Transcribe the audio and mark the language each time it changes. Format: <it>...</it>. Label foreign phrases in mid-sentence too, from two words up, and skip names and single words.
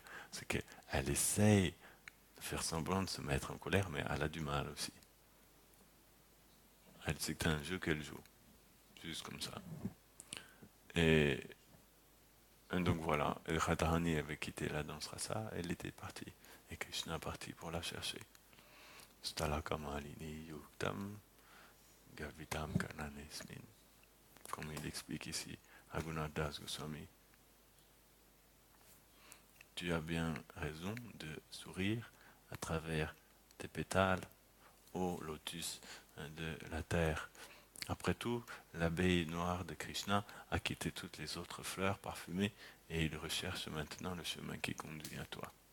<fr>C'est qu'elle essaye de faire semblant de se mettre en colère, mais elle a du mal aussi. Elle sait que c'est un jeu qu'elle joue. Juste comme ça. Et donc voilà, Radharani avait quitté la danse rasa, elle était partie. Et Krishna est parti pour la chercher.</fr> <sa>Stalakamālini yuktam gavitam kananesmin.</sa> <fr>Comme il explique ici, Raghunath Das Goswami. Tu as bien raison de sourire à travers tes pétales, ô lotus de la terre. Après tout, l'abeille noire de Krishna a quitté toutes les autres fleurs parfumées et il recherche maintenant le chemin qui conduit à toi.</fr>